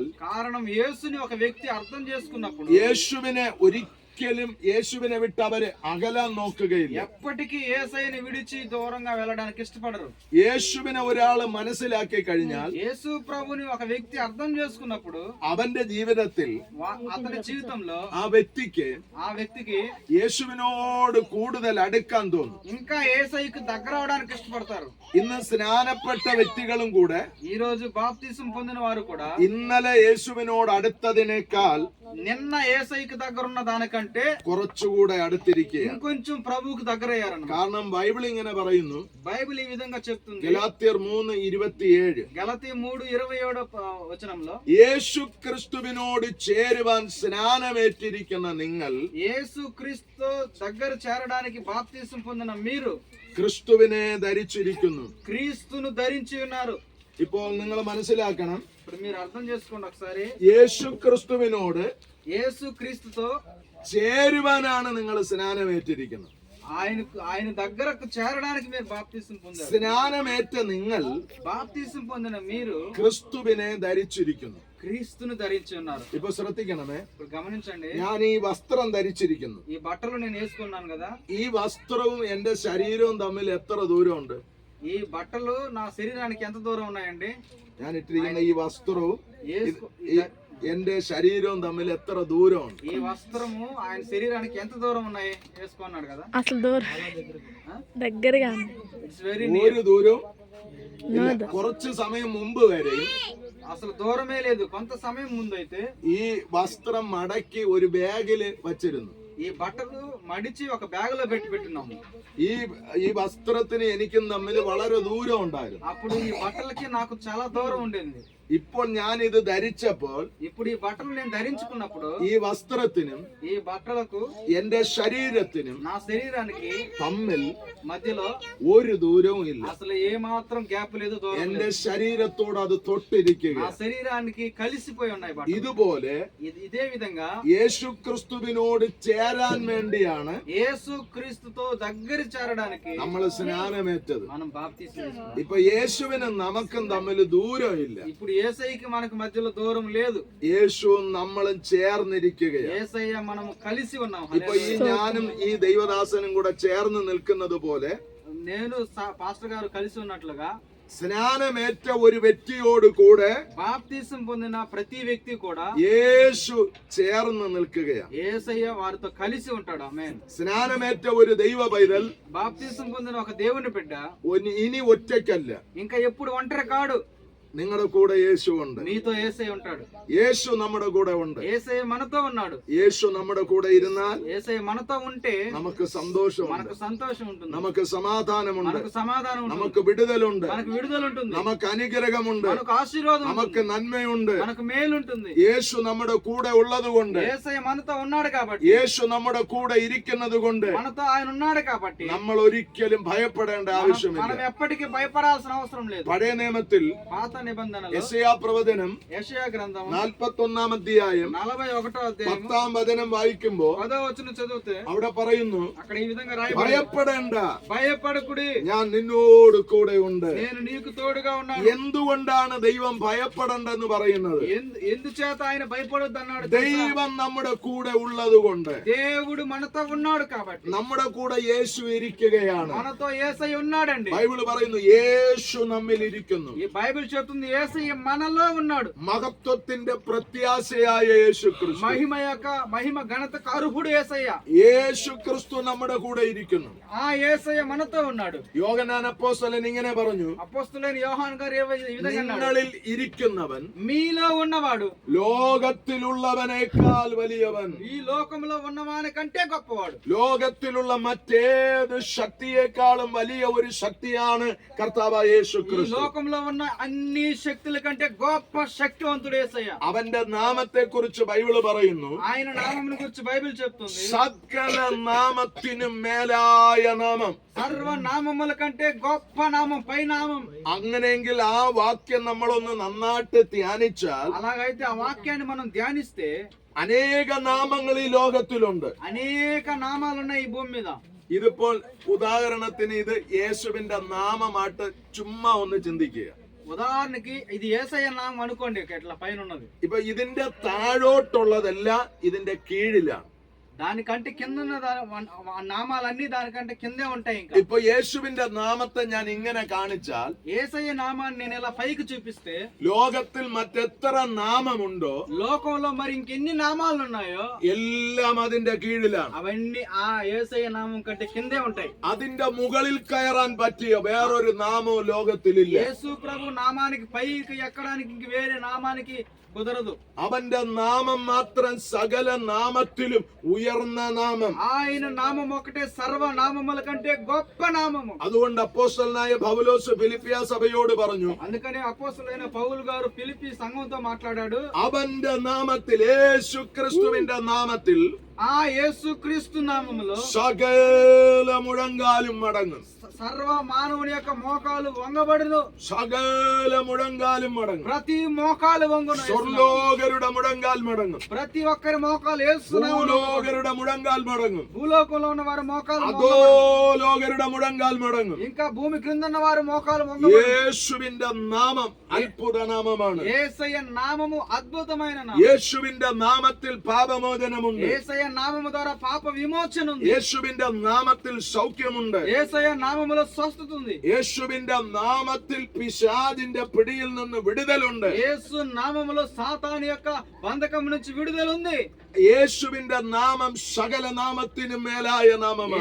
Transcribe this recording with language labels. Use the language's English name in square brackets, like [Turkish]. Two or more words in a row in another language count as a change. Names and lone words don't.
[Telugu] కారణం యేసుని ఒక వ్యక్తి అర్థం చేసుకున్నప్పుడు [Malayalam] യേശുവിനെ ഒരിക്കലും യേശുവിനെ വിട്ട് അവര് അകലാൻ നോക്കുകയില്ല. [Telugu] ఎప్పటికీ యేసయ్యని విడిచి దూరంగా వెళ్ళడానికి ఇష్టపడరు. [Malayalam] യേശുവിനെ ഒരാൾ മനസ്സിലാക്കി കഴിഞ്ഞാൽ [Telugu] యేసు ప్రభుని ఒక వ్యక్తి అర్థం చేసుకున్నప్పుడు [Malayalam] അവന്റെ ജീവിതത്തിൽ [Telugu] అతని జీవితంలో [Malayalam] ആ വ്യക്തിക്ക് [Telugu] ఆ వ్యక్తికి [Malayalam] യേശുവിനോട് കൂടുതൽ അടുക്കാൻ തോന്നും. [Telugu] ఇంకా యేసయ్యకు దగ్గర అవడానికి ఇష్టపడతారు. [Malayalam] ഇന്ന് സ്നാനപ്പെട്ട വ്യക്തികളും കൂടെ [Telugu] ఈ రోజు బాప్తిసం పొందిన వారు కూడా [Malayalam] ഇന്നലെ യേശുവിനോട് അടുത്തതിനേക്കാൾ [Telugu] నిన్న యేసయ్యకు దగ్గర ఉన్న దానికంటే [Malayalam] കുറച്ചുകൂടെ അടുത്തിരിക്കുകയാണ്. [Telugu] ఇంకొంచెం ప్రభువుకు దగ్గర అయ్యారన్నమాట. [Malayalam] കാരണം ബൈബിൾ ഇങ്ങനെ പറയുന്നു, [Telugu] బైబిల్ ఈ విధంగా చెప్తుంది. [Malayalam] ഗലാത്യർ 3:27 [Telugu] గలతీ 3:27 వచనంలో [Malayalam] യേശു ക്രിസ്തുവിനോട് ചേരുവാൻ സ്നാനമേറ്റിരിക്കുന്ന നിങ്ങൾ [Telugu] యేసు క్రీస్తు దగ్గర చేరడానికి బాప్తిసం పొందిన మీరు [Malayalam] ക്രിസ്തുവിനെ ധരിച്ചിരിക്കുന്നു. [Telugu] క్రీస్తును ధరించి ఉన్నారు. [Malayalam] ഇപ്പോൾ നിങ്ങൾ മനസ്സിലാക്കണം, [Telugu] ఇప్పుడు మీరు అర్థం చేసుకోండి ఒకసారి. [Malayalam] യേശു ക്രിസ്തുവിനോട് [Telugu] యేసు క్రీస్తుతో [Malayalam] ചേരുവാനാണ് നിങ്ങൾ സ്നാനമേറ്റിരിക്കുന്നത്. [Telugu] ఆయన దగ్గరకు చేరడానికి మీరు బాప్తిసం పొందారు. [Malayalam] സ്നാനമേറ്റ നിങ്ങൾ [Telugu] బాప్తిసం పొందిన మీరు [Malayalam] ക്രിസ്തുവിനെ ധരിച്ചിരിക്കുന്നു. [Telugu] క్రీస్తును ధరించి ఉన్నారు. [Malayalam] ഇപ്പൊ ശ്രദ്ധിക്കണമേ, [Telugu] ఇప్పుడు గమనించండి. [Malayalam] ഞാൻ ഈ വസ്ത്രം ധരിച്ചിരിക്കുന്നു. [Telugu] ఈ బట్టలు నేను వేసుకున్నాను కదా. [Malayalam] ഈ വസ്ത്രവും എന്റെ ശരീരവും തമ്മിൽ എത്ര ദൂരമുണ്ട്? [Telugu] ఈ బట్టలు నా శరీరానికి ఎంత దూరం ఉన్నాయండి? [Malayalam] ഞാൻ ഇട്ടിരിക്കുന്ന ഈ വസ്ത്രവും എന്റെ శరీరం തമ്മിൽ എത്ര ദൂരമുണ്ട്? [Telugu] ఈ వస్త్రము ఆయన శరీరానికి ఎంత దూరం ఉన్నాయి? వేసుకున్నాడు కదా. అసలు దూరం దగ్గరగా [English] it's very [Malayalam] ഒരു ദൂരവും ഇല്ല. കുറച്ച് സമയം മുമ്പ് വരെയും [Telugu] అసలు దూరమే లేదు. కొంత సమయం ముందు అయితే [Malayalam] ഈ വസ്ത്രം മടക്കി ഒരു ബാഗില് വച്ചിരുന്നു. [Telugu] ఈ బట్టలు మడిచి ఒక బ్యాగ్ లో పెట్టున్నాము. [Malayalam] ഈ വസ്ത്രത്തിന് എനിക്കും തമ്മിൽ വളരെ ദൂരം ഉണ്ടായിരുന്നു. [Telugu] అప్పుడు ఈ బట్టలకి నాకు చాలా దూరం ఉండేది. [Malayalam] ഇപ്പോൾ ഞാൻ ഇത് ധരിച്ചപ്പോൾ [Telugu] ఇప్పుడు ఈ బట్టలు నేను ధరించుకున్నప్పుడు [Malayalam] ഈ വസ്ത്രത്തിനും [Telugu] ఈ బట్టలకు [Malayalam] എന്റെ ശരീരത്തിനും [Telugu] నా శరీరానికి [Malayalam] തമ്മിൽ [Telugu] మధ్యలో [Malayalam] ഒരു ദൂരവും ഇല്ല. [Telugu] అసలు ఏ మాత్రం గ్యాప్ లేదు, దూరం [Malayalam] എന്റെ [Telugu] లేదు. [Malayalam] శరీരത്തോട് അത് തൊട്ടിരിക്കുക. [Telugu] నా శరీరానికి కలిసిపోయి ఉన్నాయి బట్టలు. [Malayalam] ഇതുപോലെ [Telugu] ఇదే విధంగా [Malayalam] യേശു ക്രിസ്തുവിനോട് ചേരാൻ വേണ്ടിയാണ് [Telugu] యేసు క్రీస్తుతో దగ్గర చేరడానికి [Malayalam] നമ്മൾ സ്നാനമേറ്റത്. [Telugu] మనం బాప్తిసం తీసుకున్నాం. [Malayalam] ഇപ്പൊ യേശുവിനും നമുക്കും തമ്മിൽ ദൂരമില്ല. [Telugu] ఇప్పుడు యేసయ్యకి మనకు మధ్యలో దూరం లేదు. [Malayalam] യേശുവും നമ്മളും ചേർന്നിരിക്കുകയാണ്. [Telugu] యేసయ్య మనము కలిసి ఉన్నాం. [Malayalam] ഇപ്പൊ ഈ ഞാനും ഈ ദൈവദാസനും കൂടെ ചേർന്ന് നിൽക്കുന്നത് പോലെ [Telugu] నేను పాస్టర్ గారు కలిసి ఉన్నట్లుగా [Malayalam] സ്നാനമേറ്റ ഒരു വ്യക്തിയോട് കൂടെ [Telugu] బాప్తిసం పొందిన ప్రతి వ్యక్తి కూడా [Malayalam] യേശു ചേർന്ന് നിൽക്കുകയാണ്. [Telugu] యేసయ్య వారితో కలిసి ఉంటాడు. ఆమేన్. [Malayalam] സ്നാനമേറ്റ ഒരു ദൈവ പൈതൽ [Telugu] బాప్తిసం పొందిన ఒక దేవుని బిడ్డ [Malayalam] ഇനി ഒറ്റയ്ക്കല്ല, [Telugu] ఇంకా ఎప్పుడు ఒంటరి కాడు. [Malayalam] നിങ്ങളുടെ കൂടെ യേശു ഉണ്ട്. [Telugu] నీతో యేసయ్య ఉంటాడు. [Malayalam] യേശു നമ്മുടെ കൂടെ ഉണ്ട്. [Telugu] యేసయ్య మనతో ఉన్నాడు. [Malayalam] യേശു നമ്മുടെ കൂടെ ഇരുന്നാൽ [Telugu] యేసయ్య మనతో ఉంటే [Malayalam] നമുക്ക് സന്തോഷമുണ്ട്, [Telugu] మనకు సంతోషం ఉంటుంది, [Malayalam] നമുക്ക് സമാധാനമുണ്ട്, [Telugu] మనకు సమాధానం ఉంటుంది, [Malayalam] നമുക്ക് വിടുതലുണ്ട്, [Telugu] మనకు విడుదల ఉంటుంది, [Malayalam] നമുക്ക് അനുഗ്രഹമുണ്ട്, [Telugu] మనకు ఆశీర్వాదం [Malayalam] നമുക്ക് [Telugu] ఉంటుంది, [Malayalam] നന്മയുണ്ട്. [Telugu] మనకు మేలు ఉంటుంది. [Malayalam] യേശു നമ്മുടെ കൂടെ ഉള്ളത് കൊണ്ട്, [Telugu] యేసయ్య మనతో ఉన్నాడు కాబట్టి, [Malayalam] യേശു നമ്മുടെ കൂടെ ഇരിക്കുന്നത് കൊണ്ട് [Telugu] మనతో ఆయన ఉన్నాడు కాబట్టి [Malayalam] നമ്മൾ ഒരിക്കലും ഭയപ്പെടേണ്ട ആവശ്യമില്ല. [Telugu] మనం ఎప్పటికీ భయపడాల్సిన అవసరం లేదు. [Malayalam] പഴയ നിയമത്തിൽ [Telugu] పాత నిబంధనలో [Malayalam] യെശയ്യാ പ്രവചനം [Telugu] యెషయా గ్రంథం [Malayalam] 41 അധ്യായം [Telugu] 41వ అధ్యాయం [Malayalam] 10 വചനം വായിക്കുമ്പോൾ [Telugu] 10వ వచనం చదివితే [Malayalam] അവിടെ പറയുന്നു, [Telugu] అక్కడ ఈ విధంగా రాయబడింది, [Malayalam] ഭയപ്പെടേണ്ട, [Telugu] భయపడకుడి, [Malayalam] ഞാൻ നിന്നോട് കൂടെ ഉണ്ട്. [Telugu] నేను నీకు తోడుగా ఉన్నాను. [Malayalam] എന്തുകൊണ്ടാണ് ദൈവം ഭയപ്പെടേണ്ടെന്ന് പറയുന്നത്? [Telugu] ఎందుచేత ఆయన భయపడొద్దు అన్నాడు? [Malayalam] ദൈവം നമ്മുടെ കൂടെ ഉള്ളത് കൊണ്ട്. [Telugu] దేవుడు మనతో ఉన్నాడు కాబట్టి. [Malayalam] നമ്മുടെ കൂടെ യേശു ഇരിക്കുകയാണ്. [Telugu] మనతో యేసయ్య ఉన్నాడండి. [Malayalam] ബൈബിൾ പറയുന്നു യേശു നമ്മിൽ ഇരിക്കുന്നു. [Telugu] ఈ బైబిల్ చెప్తుంది యేసయ్య మనలో ఉన్నాడు. [Malayalam] മഹത്വത്തിന്റെ പ്രത്യാശയായ യേശു ക്രിസ്തു, [Telugu] మహిమ ఘనతకు అర్హుడు యేసయ్య. [Malayalam] യേശു ക്രിസ്തു നമ്മുടെ കൂടെ ഇരിക്കുന്നു. [Telugu] ఆ యేసయ్య మనతో ఉన్నాడు. [Malayalam] യോഹന്നാൻ അപ്പോസ്തലൻ ഇങ്ങനെ പറഞ്ഞു, [Telugu] అపోస్తలుడైన యోహాను గారు ఈ విధంగా అన్నాడు, [Malayalam] നിങ്ങളിൽ ഇരിക്കുന്നവൻ [Telugu] మీలో ఉన్నవాడు [Malayalam] ലോകത്തിലുള്ളവനേക്കാൾ വലിയവൻ. [Telugu] ఈ లోకంలో ఉన్నవాని కంటే గొప్పవాడు. [Malayalam] ലോകത്തിലുള്ള മറ്റേത് ശക്തിയേക്കാളും വലിയ ഒരു ശക്തിയാണ് കർത്താവായ യേശു [Telugu] ఈ [Malayalam] ക്രിസ്തു. [Telugu] లోకంలో ఉన్న అన్ని శక్తుల కంటే గొప్ప శక్తివంతుడు యేసయ్య. [Malayalam] അവന്റെ നാമത്തെ കുറിച്ച് ബൈബിള് പറയുന്നു, [Telugu] ఆయన నామమును గురించి బైబిల్ చెప్తుంది, [Malayalam] സകല നാമത്തിനും മേലായ നാമം. [Telugu] സർവനാമముల కంటే గొప్ప నామం, పై నామం. [Malayalam] അങ്ങനെയെങ്കിൽ ആ വാക്യം നമ്മളൊന്ന് നന്നായിട്ട് ധ്യാനിച്ചാൽ, [Telugu] అలాగైతే ఆ వాక్యాన్ని మనం ధ్యానిస్తే [Malayalam] അനേക നാമങ്ങൾ ഈ ലോകത്തിലുണ്ട്. [Telugu] అనేక నామాలు ఉన్నాయి ఈ భూమి మీద. [Malayalam] ഇതിപ്പോൾ ഉദാഹരണത്തിന് ഇത് യേശുവിന്റെ നാമമായിട്ട് ചുമ്മാ ഒന്ന് ചിന്തിക്കുക. [Telugu] ఉదాహరణకి ఇది యేసయ్య నామం అనుకోండి, ఇట్లా పైన ఉన్నది. [Malayalam] ഇപ്പൊ ഇതിന്റെ താഴോട്ടുള്ളതെല്ലാം ഇതിന്റെ കീഴിലാണ്. [Telugu] దానికంటే కింద ఉన్న నామాలన్నీ దానికంటే కిందే ఉంటాయి. ఇంకా [Malayalam] ഇപ്പൊ യേശുവിന്റെ നാമത്തെ ഞാൻ ഇങ്ങനെ കാണിച്ചാൽ, [Telugu] యేసయ్య నామాన్ని నేను ఇలా పైకి చూపిస్తే, [Malayalam] ലോകത്തിൽ മറ്റെത്ര നാമമുണ്ടോ [Telugu] లోకంలో మరి ఇంకెన్ని నామాలు ఉన్నాయో [Malayalam] എല്ലാം അതിന്റെ കീഴിലാണ്. [Telugu] అవన్నీ ఆ యేసయ్య నామం కంటే కిందే ఉంటాయి. [Malayalam] അതിന്റെ മുകളിൽ കയറാൻ പറ്റിയ വേറൊരു നാമവും ലോകത്തിലില്ല. [Telugu] యేసు ప్రభు నామానికి పైకి ఎక్కడానికి ఇంక వేరే నామానికి కుదరదు. [Malayalam] അവന്റെ നാമം മാത്രം സകല നാമത്തിലും ഉയർന്ന നാമം. [Telugu] ఆయన నామం ఒకటే సర్వనామముల కంటే గొప్ప నామము. [Malayalam] അതുകൊണ്ട് അപ്പോസ്തലനായ പൗലോസ് ഫിലിപ്പിയ സഭയോട് പറഞ്ഞു, [Telugu] అందుకని అపోస్తలుడైన పౌలు గారు ఫిలిప్పీ సంఘంతో మాట్లాడాడు, [Malayalam] അവന്റെ നാമത്തിൽ, യേശു ക്രിസ്തുവിന്റെ നാമത്തിൽ [Telugu] ఆ యేసు క్రీస్తు నామములో [Malayalam] സകല മുഴങ്കാലും മടങ്ങും. [Telugu] సర్వ మానవుని యొక్క మోకాలు వంగబడును. [Malayalam] സകല മുഴങ്കാലും മടങ്ങും. [Telugu] ప్రతి మోకాలు వంగును. [Malayalam] സ്വർലോകരുടെ മുഴങ്കാൽ മടങ്ങും. [Telugu] ప్రతి ఒక్కరి మోకాలు యేసు నామములో. [Malayalam] ഭൂലോകരുടെ മുഴങ്കാൽ മടങ്ങും. [Telugu] భూలోకంలో ఉన్న వారి మోకాలు [Malayalam] അധോലോകരുടെ മുഴങ്കാൽ മടങ്ങും. [Telugu] ఇంకా భూమి క్రింద ఉన్న వారి మోకాలు వంగబడును. [Malayalam] യേശുവിന്റെ നാമം അത്ഭുത നാമമാണ്. [Telugu] యేసయ్య నామము అద్భుతమైన నామం. [Malayalam] യേശുവിന്റെ നാമത്തിൽ പാപമോചനമുണ്ട്. [Telugu] యేసయ్య నామము ద్వారా పాప విమోచన ఉంది. [Malayalam] യേശുവിന്റെ നാമത്തിൽ സൗഖ്യമുണ്ട്. [Telugu] యేసయ్య నామములో స్వస్థత ఉంది. [Malayalam] യേശുവിന്റെ നാമത്തിൽ പിശാചിന്റെ പിടിയിൽ നിന്ന് വിടുതലുണ്ട്. [Telugu] యేసు నామములో సాతాను యొక్క బంధకం నుంచి విడుదల ఉంది. [Malayalam] യേശുവിന്റെ നാമം സകല നാമത്തിനും മേലായ നാമമാണ്.